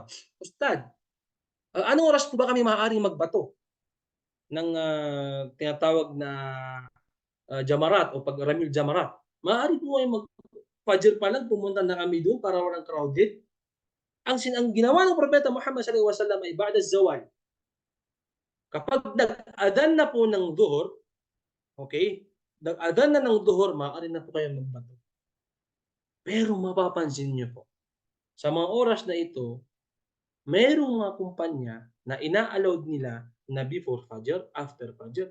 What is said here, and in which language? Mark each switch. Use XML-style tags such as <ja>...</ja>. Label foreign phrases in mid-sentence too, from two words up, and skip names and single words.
<tl>Ustad, anong oras po ba kami maaaring magbato ng tinatawag na Jamarat o pag-</tl> <ar>رمي الجمرات?</ar> <tl>Maaari po kayo mag-fajr pa lang, pumunta na kami doon para walang crowded. Ang ginawa ng Propeta Muhammad</tl> <ar>صلى الله عليه وسلم</ar> <tl>ay</tl> <ar>بعد الزوال.</ar> <tl>Kapag nag-adan na po ng duhur, okay, nag-adan na ng duhur, maaari na po kayo magbato. Pero mapapansin niyo po, sa mga oras na ito, mayroong mga kumpanya na ina-allowed nila na</tl> <en>before Fajr, after Fajr.</en>